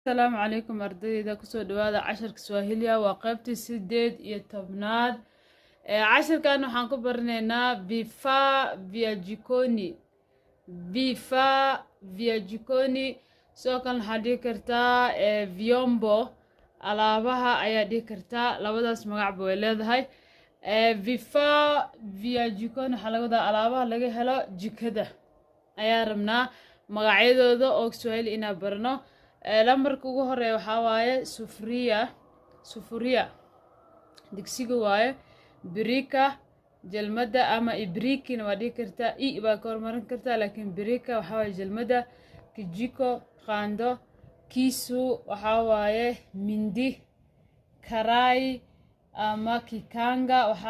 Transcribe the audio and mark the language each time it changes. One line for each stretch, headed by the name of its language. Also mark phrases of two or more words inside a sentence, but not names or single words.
Arabic: السلام عليكم
Somali: ardayda kusoo dhawaada casharka Swahiliga waa qaybtii 18aad casharkan waxaan ku baranaynaa
Swahili: vifaa vya jikoni
Somali: soo kan waxaad dhihi kartaa vyombo alaabaha ayaa dhihi kartaa labadaas magac way leedahay
Swahili: vifaa vya jikoni
Somali: waxa laga wadaa alaabaha laga helo jikada ayaa rabnaa magacyadooda oo Swahili ina barno lambarka ugu horeeya waxa waaye sufuria digsiga waaye birika jalmada ama ibrikina waa dhihi kartaa baa ka hormarin kartaa laakiin birika waxa waaye jalmada kijiko qaando kisu waxa waaye mindi karai ama kikanga waxa